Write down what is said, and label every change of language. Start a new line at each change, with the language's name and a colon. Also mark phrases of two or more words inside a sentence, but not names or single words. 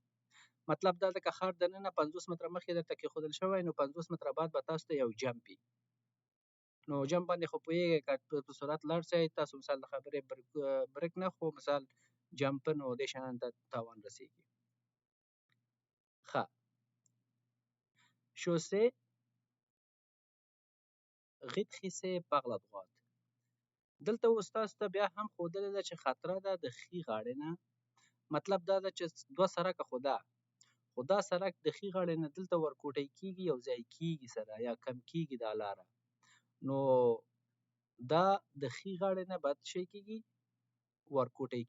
Pashto: مطلب دا ده که ښار دننه 50 متره مخکې درته کېښودل شوی نو 50 متره بعد به تاسو ته یو جمپ وي. نو جمپ باندې خو پوهېږئ که په سرعت لاړ شئ تاسو مثال د خبرې برک نه خو مثال جمپر نو دې شیانو ته تاوان رسېږي.
French: ښه chaussée rétrécissez par la droite.
Pashto: دلته اوس تاسو ته بیا هم ښودلې ده چې خطره ده د ښي غاړې نه. مطلب دا ده چې دوه سړکه خو ده، خو دا سړک د ښي غاړې نه دلته ورکوټی کېږي، یو ځای کېږي سره یا کم کېږي دا لاره. نو دا د ښي غاړې نه بعد شی کېږي ورکوټی کېږي.